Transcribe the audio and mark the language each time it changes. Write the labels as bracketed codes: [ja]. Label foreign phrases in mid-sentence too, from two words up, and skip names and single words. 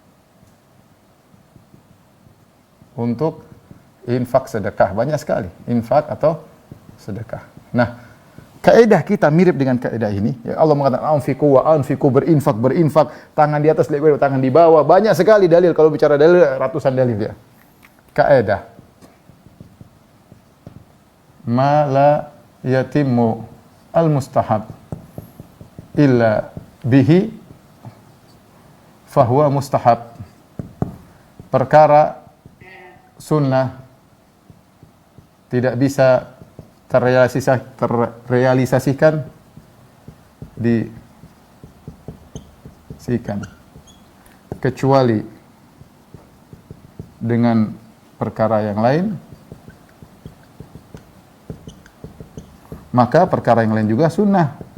[id] Untuk infak sedekah banyak sekali, infak atau sedekah. Nah, kaidah kita mirip dengan kaidah ini. Ya Allah mengatakan [ar] anfiqu wa anfiqu, [id] berinfak, tangan di atas lebar, tangan di bawah. Banyak sekali dalil, kalau bicara dalil ratusan dalil ya. [ar] Kaidah ma la yatimmu al-mustahab illa bihi fahuwa mustahab. [id] Perkara sunnah tidak bisa terrealisasikan kecuali dengan perkara yang lain, maka perkara yang lain juga sunnah.